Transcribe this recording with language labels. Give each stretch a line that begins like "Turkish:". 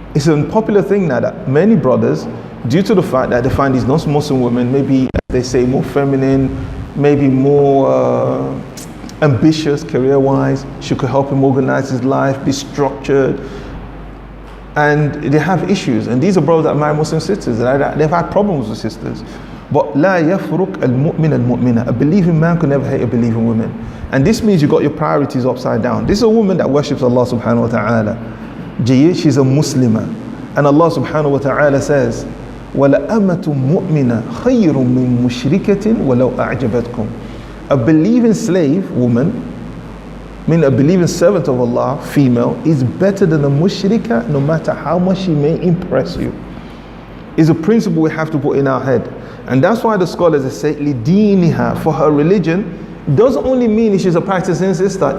English: It's a popular thing now that many brothers, due to the fact that they find these non-Muslim women, maybe they say more feminine, maybe more ambitious career-wise, she could help him organize his life, be structured, and they have issues. And these are brothers that marry Muslim sisters, they've had problems with sisters.
Arabic: But لا يفرق المؤمن المؤمنة.
English: A believing man could never hate a believing woman. And this means you got your priorities upside down. This is a woman that worships Allah subhanahu wa ta'ala. She's a Muslimah. And Allah subhanahu wa ta'ala says,
Arabic: وَلَأَمَةٌ مُؤْمِنَةٌ خَيْرٌ مِّن مُشْرِكَةٍ وَلَوْ أَعْجَبَتْكُمْ.
English: A believing slave woman, meaning a believing servant of Allah, female, is better than a mushrika, no matter how much she may impress you. Is a principle we have to put in our head. And that's why the scholars say, لِدِينِهَا, for her religion, doesn't only mean she's a practicing sister.